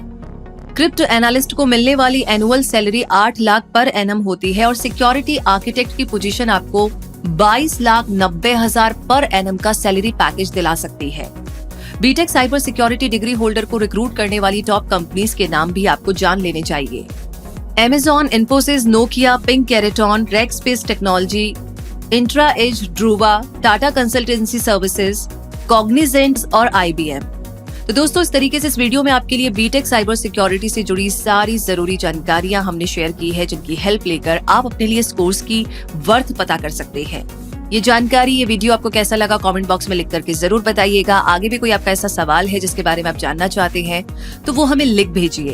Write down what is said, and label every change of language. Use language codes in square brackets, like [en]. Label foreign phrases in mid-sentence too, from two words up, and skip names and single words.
[en] crypto analyst [hi] को मिलने वाली [en] annual salary [hi] 8 लाख [en] per annum [hi] होती है और [en] security architect [hi] की पोजीशन आपको 22,90,000 [en] per annum [hi] का [en] salary package [hi] दिला सकती है। [en] BTech cyber security degree holder [hi] को रिक्रूट करने वाली [en] top companies [hi] के नाम भी आपको जान लेने चाहिए। Amazon, Infosys, Nokia, Ping Keraton, Rackspace Technology, IntraEdge, Druva, Tata Consultancy Services, Cognizant और IBM। तो दोस्तों इस तरीके से इस वीडियो में आपके लिए [en] BTech cyber security [hi] से जुड़ी सारी जरूरी जानकारियां हमने शेयर की है जिनकी हेल्प लेकर आप अपने लिए इस कोर्स की वर्थ पता कर सकते हैं। ये जानकारी, ये वीडियो आपको कैसा लगा [en] comment box [hi] में लिख करके जरूर बताइएगा। आगे भी कोई आपका ऐसा सवाल है जिसके बारे में आप जानना चाहते हैं तो वो हमें लिख भेजिए।